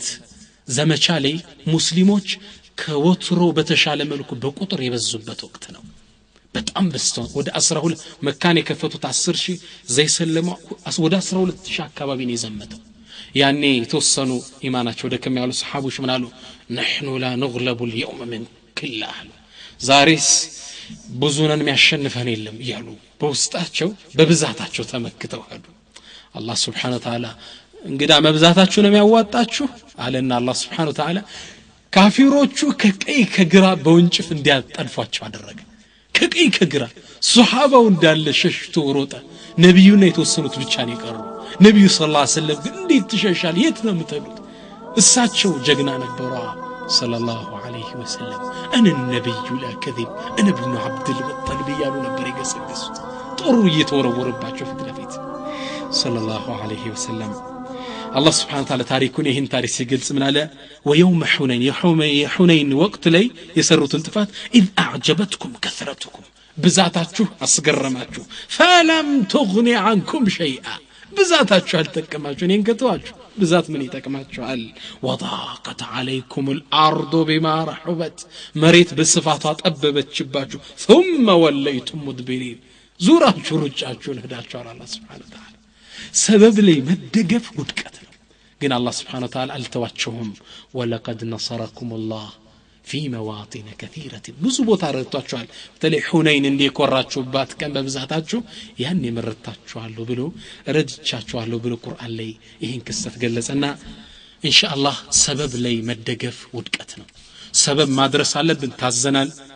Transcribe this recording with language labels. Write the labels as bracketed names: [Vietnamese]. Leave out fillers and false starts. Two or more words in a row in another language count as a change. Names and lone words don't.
[Amharic] ዘመቻ ላይ ሙስሊሞች ከወትሮ በተሻለ መልኩ በቁጥር የበዙበት ወቅት ነው በጣም በስተው ወደ 12 መካን የከፈቱት 10000 ዘይሰለሙ ወደ 12000 አካባቢ ነው የዘመተው ያኔ የተወሰኑ ኢማናቸው ደከም ያሉ ሰሃቦች ምን አሉ [Arabic] نحن لا نغلب اليوم من كله [Amharic] ዛሬስ ብዙነን የሚያሸንፈን የለም ይያሉ በውስጣቸው በብዛታቸው ተመክተው ሄዱ አላህ [Arabic] سبحانه وتعالى [Amharic] እንግዳ መብዛታችሁ ነው የሚያዋጣችሁ አለና አላህ [Arabic] سبحانه وتعالى [Amharic] ካፊሮቹ ከቀይ ከግራ በወንጭፍ እንዲያጠልፏቸው አደረገ ከቀይ ከግራ ሱሐባው እንዳለ ሸሽቶ ወሮጠ ነብዩና የተወሰኑት ብቻ ነው የቀሩ ነብዩ [Arabic] صلى الله عليه وسلم [Amharic] ግን እንዴት ትሸሻል የት ነው የምትሉት እሳቸው ጀግና ነበሩ [Arabic] صلى الله عليه وسلم [Amharic] እነ ነብዩ [Arabic] لا كذب انا ابن عبد المطلب [Amharic] ያሉ ነበር የገሰገሱት ጦሩ እየተወረወረባቸው ፊት ለፊት [Arabic] صلى الله عليه وسلم [Amharic] አላህ [Arabic] سبحانه و [Amharic] Ta'ala ታሪኩን ይህን ታሪክ ሲገልጽ ምን አለ [Arabic] ويوم حنين حنين [Amharic] ወቅት ላይ የሰሩትን ጥፋት [Arabic] اذ اعجبتكم كثرتكم [Amharic] ብዛታችሁ አስገረማችሁ [Arabic] فلم تغني عنكم شيئا [Amharic] ብዛታችሁ አልተቀማችሁ እኔን ከተዋችሁ ብዛት ምን ይጠቅማችኋል [Arabic] وضاقت عليكم الارض بما رحبت [Amharic] መሬት በስፋቷ ጠበበችባችሁ [Arabic] ثم وليتم [Amharic] مدبرين ዙራችሁ ሩጫችሁን ሄዳችኋል አላህ [Arabic] سبحانه وتعالى [Amharic] ሰበብ ላይ መደገፍ ውድቀት ነው ግን አላህ [Arabic] سبحانه وتعالى [Amharic] አልተዋቸውም [Arabic] ولقد نصركم الله في مواطن كثيرة [Amharic] ብዙ ቦታ ረድቷችኋል በተለይ ሁነይን እንዲኮራችሁባት ቀን በብዛታችሁ ያን የመረጣችኋለሁ ብሎ ረድቻችኋለሁ ብሎ ቁርአን ላይ ይሄን ክስተት ገለጸና ኢንሻአላህ ሰበብ ላይ መደገፍ ውድቀት ነው ሰበብ ማድረስ አለብን ታዘናል